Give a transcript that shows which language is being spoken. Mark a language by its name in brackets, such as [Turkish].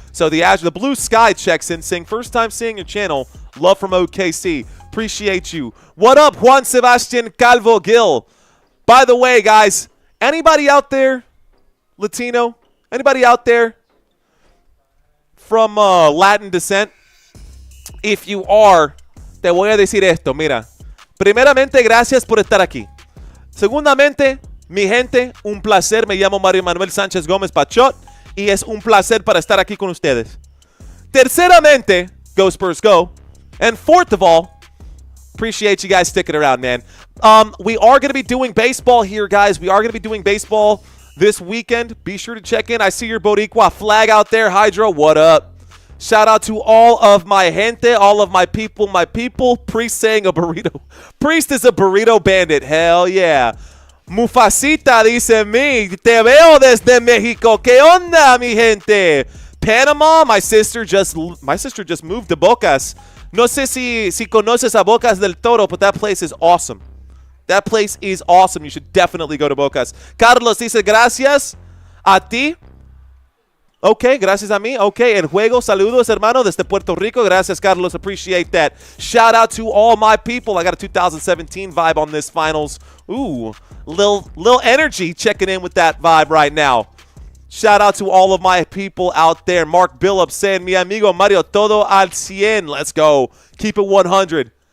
[English] So the Blue Sky checks in saying, first time seeing your channel. Love from OKC. Appreciate you. What up, Juan Sebastian Calvo Gil? By the way, guys, anybody out there, Latino? Anybody out there from Latin descent? If you are, [Spanish] te voy a decir esto, mira. Primeramente, gracias por estar aquí. Segundamente, mi gente, un placer. Me llamo Mario Manuel Sánchez Gómez Pachot y es un placer para estar aquí con ustedes. [English] Terceramente, go Spurs go. And fourth of all, appreciate you guys sticking around, man. We are going to be doing baseball here, guys. We are going to be doing baseball this weekend. Be sure to check in. I see your Boricua flag out there. Hydro, what up? Shout out to all of my gente, all of my people. Priest saying a burrito. Priest is a burrito bandit. Hell yeah. [Spanish] Mufasita dice mi, te veo desde Mexico. ¿Qué onda, mi gente? [English] Panama, my sister just moved to Bocas. [Spanish] No sé si conoces a Bocas del Toro, [English] but that place is awesome. That place is awesome. You should definitely go to Bocas. [Spanish] Carlos dice gracias a ti. Okay, gracias a mí. Okay, en juego, saludos, hermano, desde Puerto Rico. [English] Gracias, Carlos. Appreciate that. Shout out to all my people. I got a 2017 vibe on this finals. Ooh, little energy checking in with that vibe right now. Shout out to all of my people out there. Mark Billups saying, [Spanish] mi amigo Mario, todo al 100. [English] Let's go. Keep it 100.